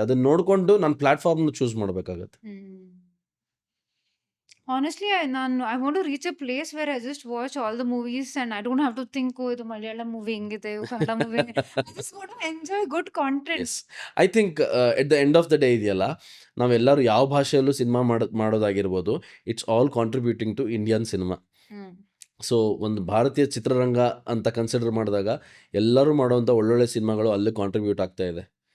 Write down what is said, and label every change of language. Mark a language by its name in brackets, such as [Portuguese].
[Kannada] ಅದನ್ನ ನೋಡಿಕೊಂಡು ನಾನು ಪ್ಲಾಟ್ಫಾರ್ಮ್ನ ಚೂಸ್ ಮಾಡಬೇಕಾಗತ್ತೆ. [English] Honestly, I want to reach a place where I just watch all the movies and I don't have to think, oh, [Kannada] ಇದು Malayalam movie ಹಿಂಗಿದೆ, Kannada movie. [English] I just want to enjoy good content. Yes, I think at the end of the day [Kannada] ಇದೆಯಲ್ಲ, ನಾವೆಲ್ಲರೂ ಯಾವ ಭಾಷೆಯಲ್ಲೂ cinema ಮಾಡೋದಾಗಿರ್ಬೋದು, [English] It's all contributing to Indian cinema. [Kannada] So ಒಂದು ಭಾರತೀಯ ಚಿತ್ರರಂಗ ಅಂತ ಕನ್ಸಿಡರ್ ಮಾಡಿದಾಗ ಎಲ್ಲರೂ ಮಾಡುವಂಥ ಒಳ್ಳೊಳ್ಳೆ ಸಿನಿಮಾಗಳು ಅಲ್ಲಿ ಕಾಂಟ್ರಿಬ್ಯೂಟ್ ಆಗ್ತಾ ಇದೆ.